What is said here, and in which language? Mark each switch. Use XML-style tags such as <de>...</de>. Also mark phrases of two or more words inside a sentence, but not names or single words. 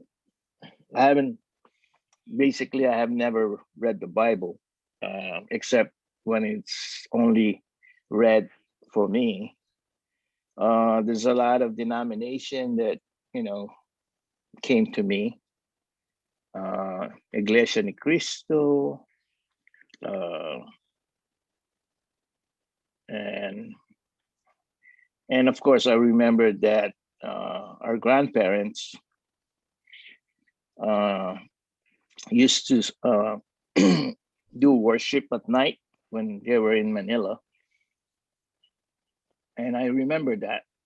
<en>I have never read the Bible, except when it's only read for me. There's a lot of denomination that, came to me. Iglesia ni Cristo, and of course I remember that our grandparents used to do worship at night when they were in Manila, and I remember that.</en>